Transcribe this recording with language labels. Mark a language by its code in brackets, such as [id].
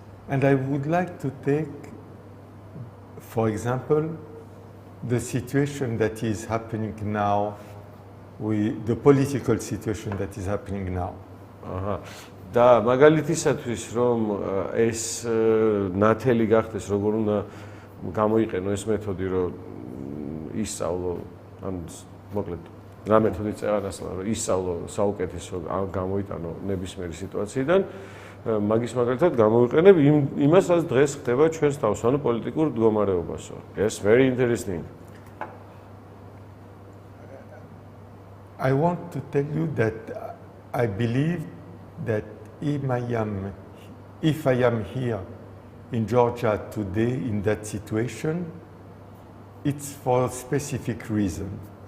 [en] And I would like to take for example the situation that is happening now, the political situation that is happening now. [ka] და მაგალითისათვის რომ ეს ნათელი გახდეს როგორ უნდა გამოიყენო ეს მეთოდი რომ ისწავლო ან მოკლედ რა მეთოდი წეღანასლა რომ ისწავლო საუკეთესო გამოიტანო ნებისმიერი სიტუაციიდან მაგის მაგალითად გამოვიყენებ იმას რაც დღეს ხდება ჩვენს თავს ანუ პოლიტიკურ მდგომარეობასო. [en] Yes, very interesting. I want to tell you that I believe that if I am here in Georgia today in that situation, it's for a specific reason.